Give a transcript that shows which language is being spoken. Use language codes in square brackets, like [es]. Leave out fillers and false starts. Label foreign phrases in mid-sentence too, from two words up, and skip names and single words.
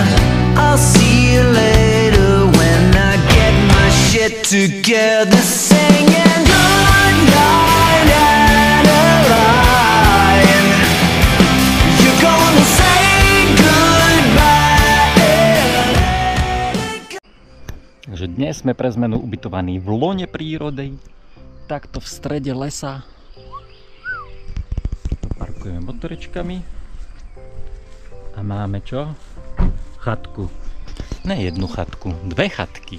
[en] I'll see you later when I get my shit together. Singing good night and a line. You're gonna say goodbye. [sk] Takže dnes sme pre zmenu ubytovaní v lone prírody, takto v strede lesa. Tu parkujeme motorečkami a máme čo? Chatku. Ne jednu chatku, dve chatky.